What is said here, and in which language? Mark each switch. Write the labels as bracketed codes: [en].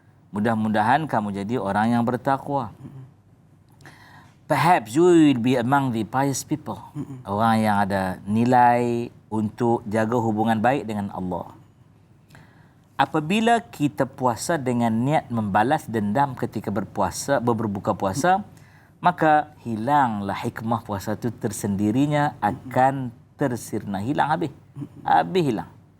[ms] Mudah-mudahan kamu jadi orang yang bertakwa. [en] Perhaps you will be among the pious people. [ms] Orang yang ada nilai untuk jaga hubungan baik dengan Allah. apabila kita puasa dengan niat membalas dendam ketika berbuka puasa, maka hilanglah hikmah puasa itu tersendirinya akan tersirna, hilang habis hilang.